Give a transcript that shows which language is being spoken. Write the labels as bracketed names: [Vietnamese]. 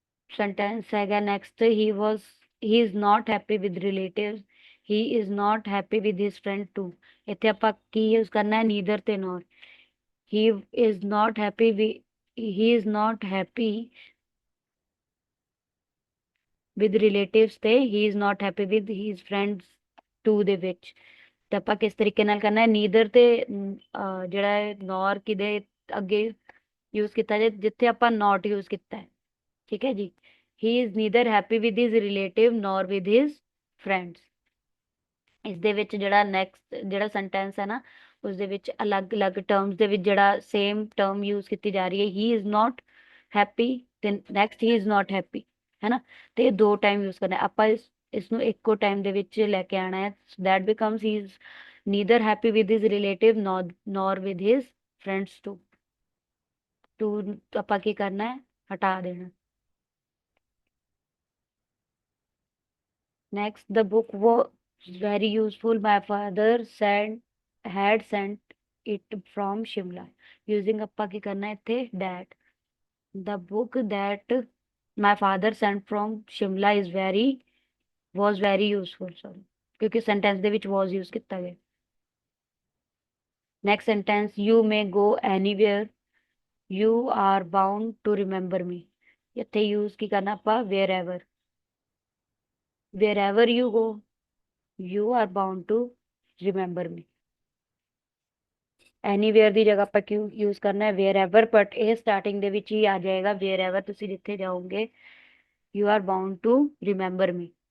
[English] sentence [Punjabi] ਹੈਗਾ [English] next, he is not happy with relatives, he is not happy with his friend too। [Punjabi] ਇੱਥੇ ਆਪਾਂ ਕੀ use ਕਰਨਾ ਹੈ, neither ਤੇ nor। [English] he is not happy with he is not happy with relatives ਤੇ he is not happy with his friends too [Punjabi] ਦੇ ਵਿੱਚ। ਤੇ ਆਪਾਂ ਕਿਸ ਤਰੀਕੇ ਨਾਲ ਕਰਨਾ ਹੈ, ਨੀਦਰ ਤੇ ਜਿਹੜਾ ਹੈ ਨੌਰ ਕਿਦੇ ਅੱਗੇ ਯੂਜ਼ ਕੀਤਾ ਜਾਏ, ਜਿੱਥੇ ਆਪਾਂ ਨਾਟ ਯੂਜ਼ ਕੀਤਾ ਹੈ। ਠੀਕ ਹੈ ਜੀ। [English] He is neither happy with his relative nor with his friends. [Punjabi] ਇਸ ਦੇ ਵਿੱਚ ਜਿਹੜਾ ਨੈਕਸਟ ਜਿਹੜਾ ਸੈਂਟੈਂਸ ਹੈ ਨਾ, ਉਸ ਦੇ ਵਿੱਚ ਅਲੱਗ-ਅਲੱਗ ਟਰਮਸ ਦੇ ਵਿੱਚ ਜਿਹੜਾ ਸੇਮ ਟਰਮ ਯੂਜ਼ ਕੀਤੀ ਜਾ ਰਹੀ ਹੈ, [English] he is not happy ਤੇ next he is not happy, [Punjabi] ਹੈ ਨਾ। ਤੇ ਇਹ ਦੋ ਟਾਈਮ ਯੂਜ਼ ਕਰਨਾ ਹੈ। ਆਪਾਂ ਇਸ ਨੂੰ ਇੱਕੋ ਟਾਈਮ ਦੇ ਵਿੱਚ ਲੈ ਕੇ ਆਣਾ ਹੈ। [English] That becomes he is neither happy with his relative nor with his friends too. [Punjabi] To ਆਪਾਂ ਕੀ ਕਰਨਾ ਹੈ, ਹਟਾ ਦੇਣਾ। [English] Next, the book was very useful. My father had sent it from Shimla. [Punjabi] Using ਆਪਾਂ ਕੀ ਕਰਨਾ ਹੈ ਇੱਥੇ that। [English] The book that my father sent from Shimla was very useful। [Punjabi] Sorry, क्योंकि sentence ਦੇ ਵਿੱਚ was use ਕੀਤਾ ਗਿਆ। [English] Next sentence, you may go anywhere, you are bound to remember me। [Punjabi] ਇੱਥੇ use ਕੀ ਕਰਨਾ ਆਪਾਂ wherever। [English] Wherever you go, you are bound to remember me। [Punjabi] Anywhere ਦੀ ਜਗ੍ਹਾ ਆਪਾਂ ਕਿਉਂ ਯੂਜ਼ ਕਰਨਾ ਹੈ ਵੇਅਰ ਬਟ ਇਹ ਸਟਾਰਟਿੰਗ ਦੇ ਵਿੱਚ ਹੀ ਆ ਜਾਏਗਾ। [English] where [Punjabi] ਤੁਸੀਂ ਜਿੱਥੇ ਜਾਓਗੇ, [English] You are bound to remember me.